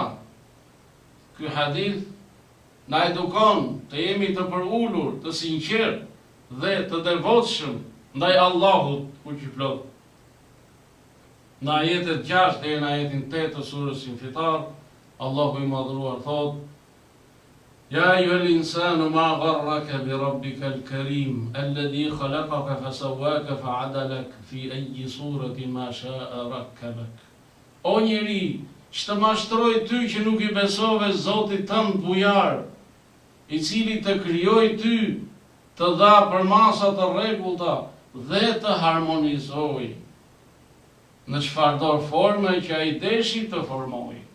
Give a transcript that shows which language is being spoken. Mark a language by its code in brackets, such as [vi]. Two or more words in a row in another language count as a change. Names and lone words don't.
[sq] Ky hadith na edukon të jemi të përulur, të sinqert dhe të devotshëm ndaj Allahut fuqiplot. Në ajetet 6 dhe në ajetin 8 të surës Infitar, Allahu i madhruar thot: [ar] يا أيها الإنسان ما غرك بربك الكريم الذي خلقك فسواك فعدلك في أي صورة ما شاء ركبك. [sq] O njeri, ç'të mashtroi ty që nuk i besove Zotit tënd bujar, i cili të krijoi ty, të dha përmasa të rregullta dhe të harmonizoi në çfarëdo forme që ai deshi të formoj.